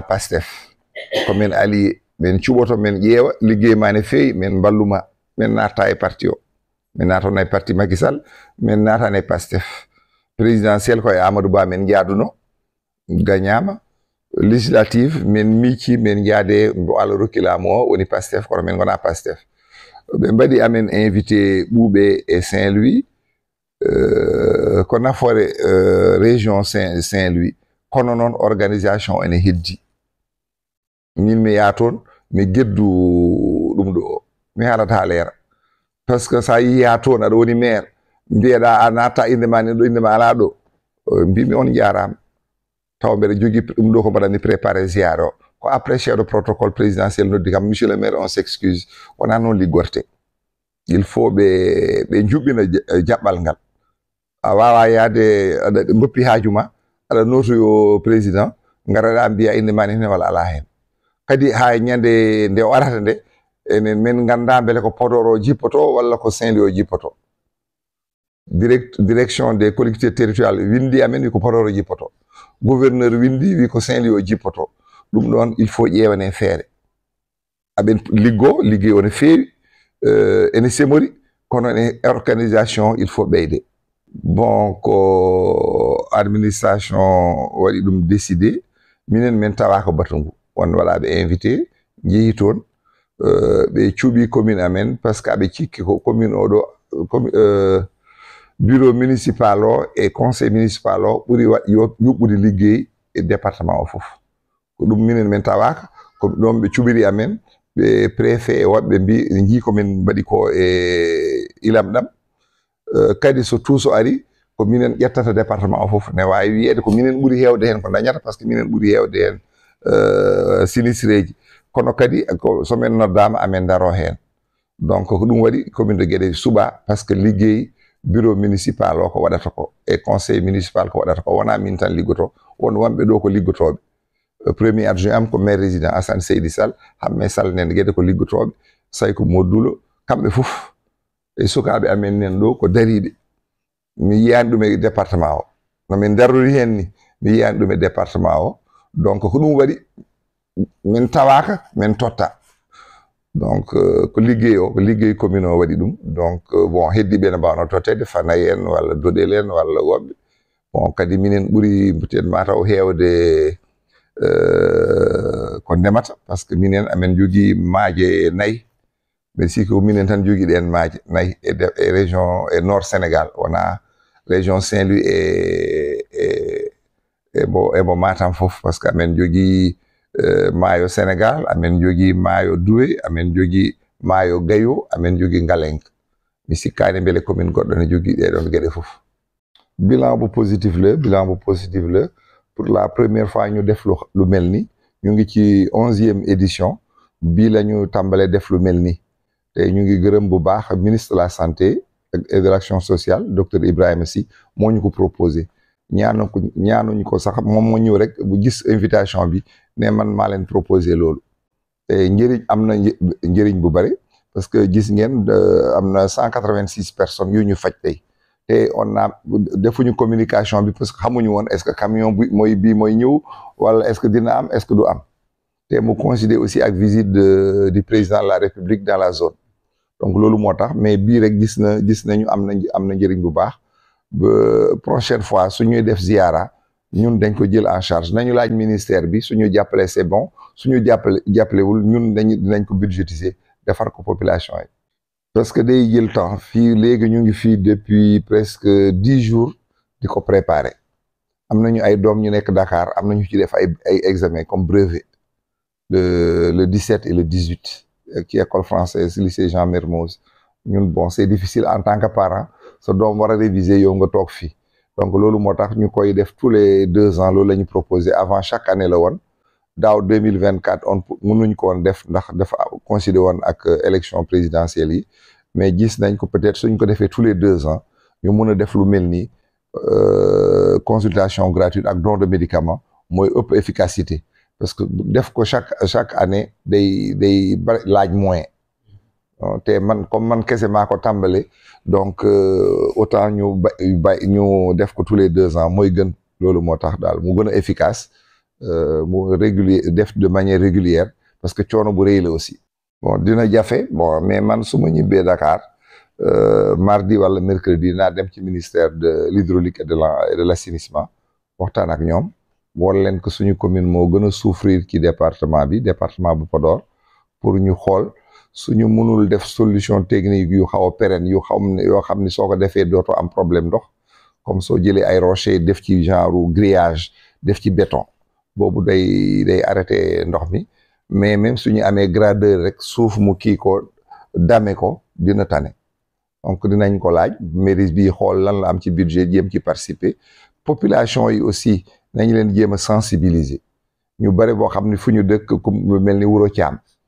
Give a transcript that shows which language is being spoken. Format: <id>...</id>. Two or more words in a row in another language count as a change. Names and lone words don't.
<ff>PASTEF komin allié min cuɓoto min ƴeewa liggey ma ne feewi min balluma min natta e parti o min natona e parti Macky Sall min natana e PASTEF présidentiel koye Amadou Ba min jaaduno gagnama législative min miici min jaade mbo Allah rokki laamu o woni PASTEF kono min gona PASTEF ɓe mbaɗi amen invité Ɓuuɓe e Saint-Louis ko nafoore région Saint-Louis kono noon organisation ene heddi min mi yaa toon mi geddu ɗum ɗo mi haalata leera par ce que sa yiya toon aɗa woni maire mbiyeɗa a natta indema ni ɗo indema ala ɗo mbimi on jarama taw mbeɗa jogui ɗum ɗo ko mbaɗanmi préparé ziare o ko</ff> <fr>après chef de protocole présidentiel</fr> <ff>noddi kam</ff> <fr>monsieur le maire on s'excuse</fr> <ff>wona noon liggorte</ff> <fr>il faut</fr> <ff>ɓe juɓɓina jaɓɓal ngal a wawa yaade aɗa goppi haajuma aɗa notoyo président garaɗa mbiya indema ni hen walla ala hen kadi ha ñande nde o arata nde enen min ganda beele ko Podor o jippoto walla ko Saint-Louis o jippoto</ff> <fr>direction des collectivités territoriales</fr> <ff>windi amen wi ko Podor o jippoto gouverneur windi wi ko Saint-Louis o jippoto ɗum ɗon</ff> <fr>il faut</fr> <ff>ƴewane feere aɓen liggey o ne feewi ene semori kono ene organisation</ff> <fr>il faut</fr> <ff>ɓeyde bon ko administration waɗi ɗum décidé minen min tawaka batu ngu won waɗaɓe invité jeeyi toon ɓe cuuɓi commune amen</ff> <fr>par ce que</fr> <ff>aɓe cikki ko commune oɗo</ff> <fr>bureau municipal</fr> <ff>o e</ff> <fr>conseil municipal</fr> <ff>o ɓuuri yuɓɓude liggey e département o foof ko ɗum minen min tawaka ko ɗon ɓe cuɓiri amen ɓe préfet e woɓɓe mbi jii komin mbaɗi ko e ilam ɗam kadi so tuuso ari ko minen ƴettata département o foof ne wawi wiyede ko minen ɓuuri hewde hen ko dañata</ff> <fr>par ce que</fr> <ff>minen ɓuuri hewde hen sinistreji kono kadi somin noddama amen daro hen donc ko ɗum waɗi commune de Guédé suuɓa</ff> <fr>par ce que</fr> <ff>liggey</ff> <fr>bureau municipal</fr> <ff>o ko waɗata ko e</ff> <fr>conseil municipal</fr> <ff>ko waɗata ko wona min tan liggoto won wonɓe ɗo ko liggotoɓe premier adjoint am ko maire résident Assane Seydi Sall Hamme Sall nen Guédé ko liggotoɓe Sayko Modulo kamɓe foof e sukaɓe amen nen ɗo ko dariɓe mi yiyani ɗum e département o no min darrori hen ni mi yiyani ɗum e département o donc ko ɗum waɗi min tawaka min totta donc ko liggey o ko liggey commune o waɗi ɗum donc bon heddiɓe ne mbawno tottede Fanaye en walla Dodel en walla woɓɓe bon kadi minen ɓuuri peut-être mataw hewde ko ndemata</ff> <fr>par ce que</fr> <ff>minen amen jogii maaje e nayi mbeɗa sikki ko minen tan jogiiɗen maaje nayi e région e nord Sénégal wona région Saint-Louis ebo Matam fof</ff> <fr>par ce que</fr> <ff>amen jogii maayo Sénégal amen jogii maayo Doué amen jogii maayo Gayo amen jogii Ngalenk mi sikkaani mbele commune goɗɗo ne jogii ɗeɗon geɗe fof.</ff> <wo>Bilan bu positif la</wo> <fr>pour la première fois</fr> <wo>ñu def lu mel ni ñu ngi ci 11e édition bii la ñu tàmbalee def lu mel ni te ñu ngi gërëm bu baax</wo> <fr>ministre de la santé et de l'action sociale</fr> <wo>docteur Ibrahima Sy moo ñu ko proposé ñaanuñu ko sax moom moo ñëw rek bu gis invitation bi ne man maa leen proposé loolu te njëriñ am na njëriñ bu bari</wo> <fr>parce que</fr> <wo>gis ngeen am na 186 personnes yu ñu faj tey te</wo> <fr>on a</fr> <wo>defuñu communication bi</wo> <fr>parce que</fr> <wo>xamuñu woon</wo> <fr>est-ce que</fr> <wo>camion bi mooy ñëw wala</wo> <fr>est-ce que</fr> <wo>dina am</wo> <fr>est-ce que</fr> <wo>du am te mu</wo> <fr>coïncider aussi</fr> <wo>ak visite</wo> <fr>du président de la République dans la zone donc</fr> <wo>loolu moo tax mais bii rek gis nañu am na njëriñ bu baax ba</wo> <fr>prochaine fois</fr> <wo>su ñuy def ziara ñun dañ ko jël</wo> <fr>en charge</fr> <wo>nañu laaj ministère bi suñu jàppale</wo> <fr>c'est bon</fr> <wo>suñu jàppalewul ñun dinañ ko budgétiser defar ko population yi</wo> <fr>parce que</fr> <wo>day jël temps fii léegi ñu ngi fii</wo> <fr>depuis presque 10 jours</fr> <wo>di ko préparer am nañu ay doom ñu nekk Dakar am nañu ci def ay examen</wo> <fr>comme brevet le 17 et le 18</fr> <wo>ci</wo> <fr>école française lycée Jean Mermoz</fr> <wo>ñun</wo> <fr>bon c'est difficile en tant que parent</fr> <wo>sa doom war a réviser yow nga toog fii donc loolu moo tax ñu koy def</wo> <fr>tous les 2 ans</fr> <wo>loolu la ñu proposé</wo> <fr>avant chaque année</fr> <wo>la woon daaw 2024 on mënuñ ko woon def ndax dafa coïncider woon ak</wo> <fr>élection présidentielle</fr> <wo>yi mais gis nañ ko peut-être suñ ko defee</wo> <fr>tous les 2 ans</fr> <wo>ñu mën a def lu mel ni</wo> <fr>consultation gratuite</fr> <wo>ak</wo> <fr>don de médicaments</fr> <wo>mooy ëpp efficacité</wo> <fr>parce que</fr> <wo>def ko</wo> <fr>chaque année</fr> <wo>day laaj moyen te comme man kese maa ko tàmbale</wo> <fr>donc autant</fr> <wo>ñu def ko</wo> <fr>tous les 2</fr> <wo>ans mooy gën loolu moo tax daal mu gën a efficace mu def</wo> <fr>de manière régulière parce que</fr> <wo>coono bu rëy la</wo> <fr>aussi bon</fr> <wo>dina jafe</wo> <fr>bon mais</fr> <wo>man su ma ñibbee Dakar mardi wala mercredi naa dem ci</wo> <fr>ministère de l'hydraulique et de l'assainissement</fr> <wo>waxtaan ak ñoom war leen que suñu commune moo gën a souffrir ci département bu Podor pour ñu xool suñu mënul def</wo> <fr>solution technique</fr> <wo>yu xaw a pérenne yoo xam ni soo ko defee dootoo am problème ndox comme soo jëlee ay rocher def ci</wo> <fr>genre grillage</fr> <wo>def ci béton boobu day arrêté ndox mi</wo> <fr>mais même</fr> <wo>suñu amee gradeur rek suuf mu kii ko dame ko dina tane donc dinañ ko laaj mairie bi xool lan la am ci budget jéem ci participer population yi aussi nañ leen jéem a sensibiliser ñu bare boo xam ne fu ñu dëkk ku mel ni Wuro Caam</wo>